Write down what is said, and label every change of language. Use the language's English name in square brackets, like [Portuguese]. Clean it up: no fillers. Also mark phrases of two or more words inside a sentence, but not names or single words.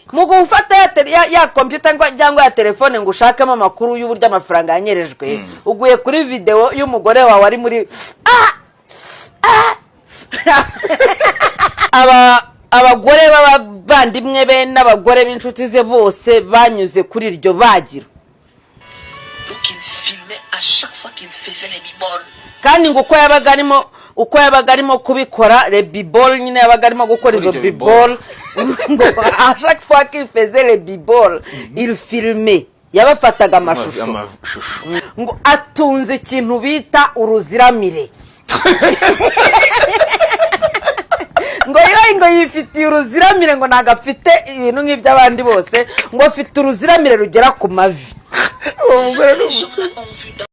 [Kinyarwanda] Mu gufata ya computer cyangwa ya telefone ngo ushakemo amakuru y'uburyo amafaranga yanyerejwe, uguye kuri video y'umugore wawe ari muri abagore b'abavandimwe be n'abagore b'inshuti ze bose banyuze kuri iryo bagiro. [French] À chaque fois qu'il faisait les biboles. [Kinyarwanda] Kandi ngo uko yabaga arimo kubikora [French] les biboles [Kinyarwanda] nyine yabaga arimo gukora izo biboles ngo [French] à chaque fois qu'il faisait les biboles il filmait [Kinyarwanda] yabafataga amashusho ngo atunze ikintu bita uruziramire ngo yifitiye uruziramire ngo nagafite ibintu nk'iby'abandi bose ngo afite uruziramire rugera ku mavi.